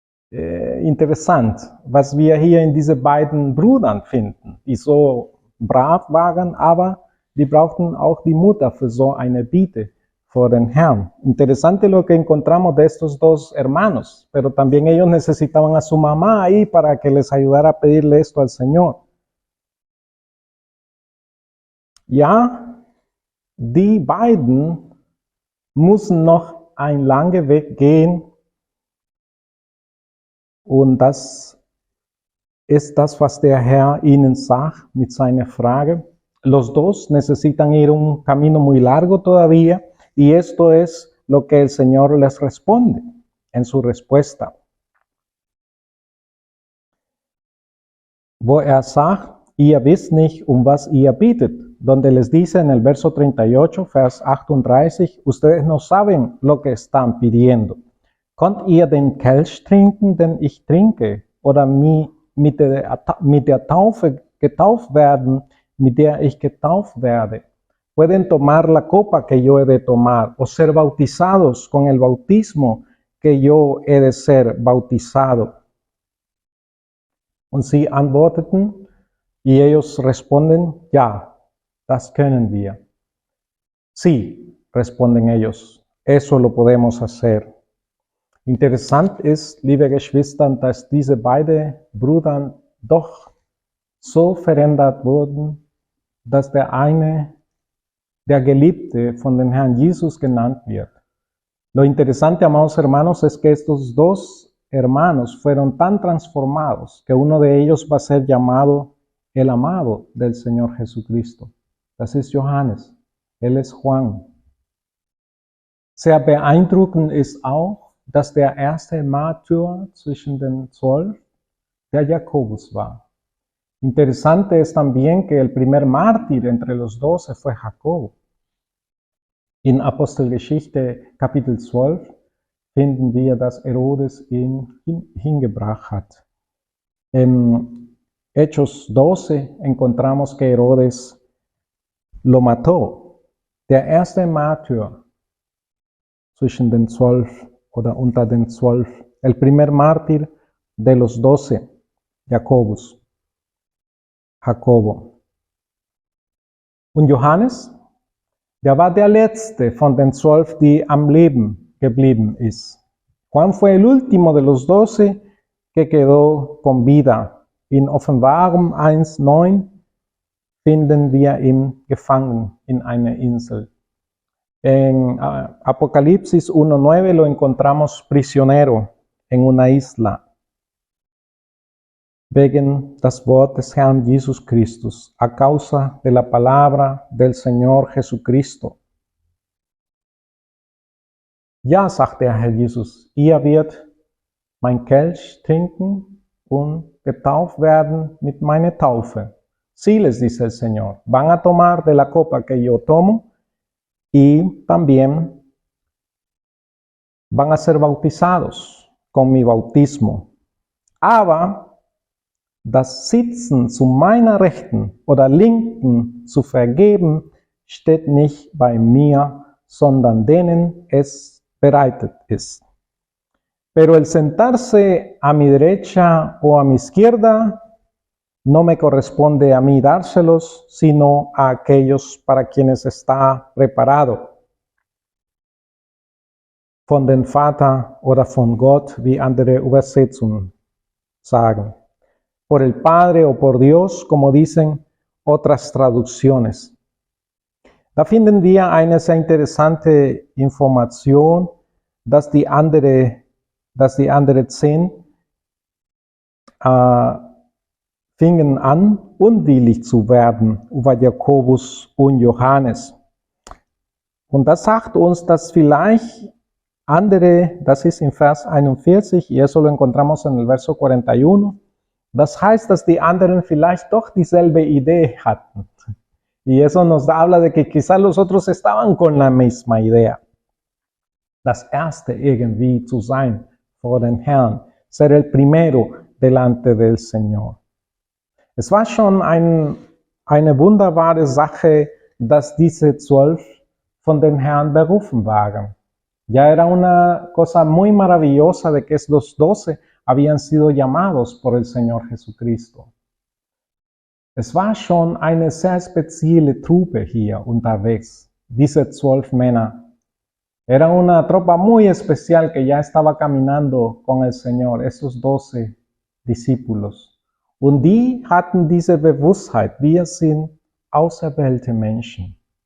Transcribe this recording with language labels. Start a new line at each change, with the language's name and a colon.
German: Interessant, was wir hier in diese beiden Brüdern finden, die so brav waren, aber die brauchten auch die Mutter für so eine Bitte vor den Herrn.
Spanish: Interesante lo que encontramos de estos dos hermanos, pero también ellos necesitaban a su mamá ahí para que les ayudara a pedirle esto al Señor.
German: Ja, die beiden müssen noch einen langen Weg gehen. Und das ist das, was der Herr ihnen sagt mit seiner Frage.
Spanish: Los dos necesitan ir un camino muy largo todavía y esto es lo que el Señor les responde en su respuesta.
German: Wo sagt, ihr wisst nicht, was ihr bittet,
Spanish: donde les dice en el verso 38,
German: Vers 38,
Spanish: ustedes no saben lo que están pidiendo.
German: Konnt ihr den Kelch trinken, den ich trinke, oder mit der Taufe getauft werden, mit der ich getauft werde?
Spanish: Pueden tomar la copa que yo he de tomar, o ser bautizados con el bautismo que yo he de ser bautizado.
German: Und sie antworteten,
Spanish: y ellos responden,
German: ja, das können wir.
Spanish: Sí, responden ellos, eso lo podemos hacer.
German: Interessant ist, liebe Geschwister, dass diese beiden Brüder doch so verändert wurden, dass der eine der Geliebte von dem Herrn Jesus genannt wird.
Spanish: Lo interesante, amados hermanos, es que estos dos hermanos fueron tan transformados que uno de ellos va a ser llamado el amado del Señor Jesucristo.
German: Das ist Johannes,
Spanish: él es Juan.
German: Sehr beeindruckend ist auch, dass der erste Märtyrer zwischen den 12 der Jakobus war.
Spanish: Interesante es también que el primer mártir entre los 12 fue Jacobo.
German: In Apostelgeschichte Kapitel 12 finden wir, dass Herodes ihn hingebracht hat.
Spanish: En Hechos 12 encontramos que Herodes lo mató.
German: Der erste Märtyrer zwischen den 12 oder unter den 12,
Spanish: el primer mártir de los 12, Jacobo.
German: Und Johannes, der war der letzte von den 12, die am Leben geblieben ist.
Spanish: Juan fue el último de los 12 que quedó con vida.
German: In Offenbarung 1,9 finden wir ihn gefangen in einer Insel.
Spanish: En Apocalipsis 1:9 lo encontramos prisionero en una isla.
German: Wegen das Wort des Herrn Jesus Christus,
Spanish: a causa de la palabra del Señor Jesucristo.
German: Ja, sagt der Herr Jesus, ihr wird mein Kelch trinken und getauft werden mit meiner Taufe.
Spanish: Sí, les dice el Señor, van a tomar de la copa que yo tomo y también van a ser bautizados con mi bautismo.
German: Aber das Sitzen zu meiner Rechten oder Linken zu vergeben, steht nicht bei mir, sondern denen es bereitet ist.
Spanish: Pero el sentarse a mi derecha o a mi izquierda no me corresponde a mí dárselos, sino a aquellos para quienes está preparado.
German: Von den Vater oder von Gott, wie andere Übersetzungen sagen.
Spanish: Por el Padre o por Dios, como dicen otras traducciones.
German: Da finden wir eine sehr interessante Information, dass die andere 10 fingen an, unwillig zu werden über Jakobus und Johannes. Und das sagt uns, dass vielleicht andere, das ist in Vers 41,
Spanish: y eso lo encontramos en el verso 41,
German: das heißt, dass die anderen vielleicht doch dieselbe Idee hatten.
Spanish: Y eso nos habla de que quizás los otros estaban con la misma idea.
German: das Erste irgendwie zu sein vor den Herrn,
Spanish: ser el primero delante del Señor.
German: Es war schon eine wunderbare Sache, dass diese 12 von den Herrn berufen waren.
Spanish: Ya era una cosa muy maravillosa de que los 12 habían sido llamados por el Señor Jesucristo.
German: Es war schon eine sehr spezielle Truppe hier unterwegs, diese 12 Männer.
Spanish: Era una tropa muy especial que ya estaba caminando con el Señor, esos 12 discípulos.
German: Und die hatten diese Bewusstheit, wir sind auserwählte Menschen.